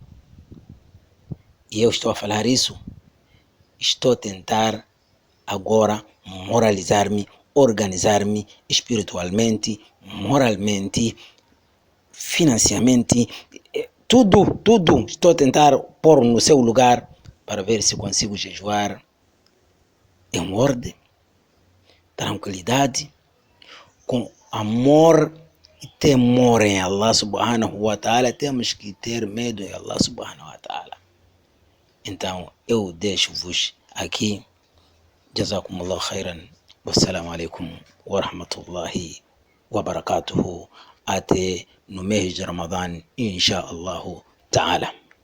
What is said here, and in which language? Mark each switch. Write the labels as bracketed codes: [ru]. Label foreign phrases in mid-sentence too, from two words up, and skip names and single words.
[pt] E eu estou a falar isso, estou a tentar agora moralizar-me, organizar-me espiritualmente, moralmente, financeiramente, tudo estou a tentar pôr no seu lugar para ver se consigo jejuar em ordem, tranquilidade, com amor e temor em Allah [ar] سبحانه وتعالى. [pt] Temos que ter medo em Allah [ar] سبحانه وتعالى. [pt] Então eu deixo-vos aqui. [ar] جزاكم الله خيرا. والسلام عليكم ورحمة الله وبركاته. [pt] Até no mês de Ramadã, [ar] إن شاء الله تعالى.